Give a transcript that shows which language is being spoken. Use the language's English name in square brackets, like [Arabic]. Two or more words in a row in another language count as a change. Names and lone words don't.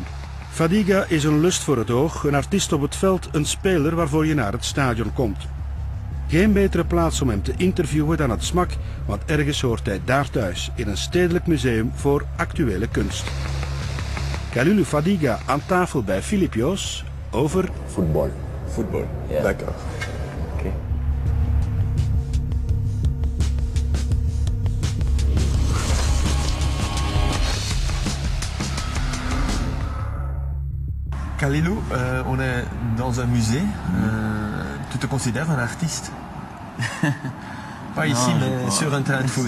[Dutch] Fadiga is een lust voor het oog, een artiest op het veld, een speler waarvoor je naar het stadion komt. Geen betere plaats om hem te interviewen dan het SMAK, want ergens hoort hij daar thuis, in een stedelijk museum voor actuele kunst. Khalilou Fadiga aan tafel bij Filip Joos over voetbal. Voetbal, Ja. [French] d'accord. Okay. Khalilou, on est dans un musée. Tu te considères un artiste? Pas ici, mais sur un terrain de foot.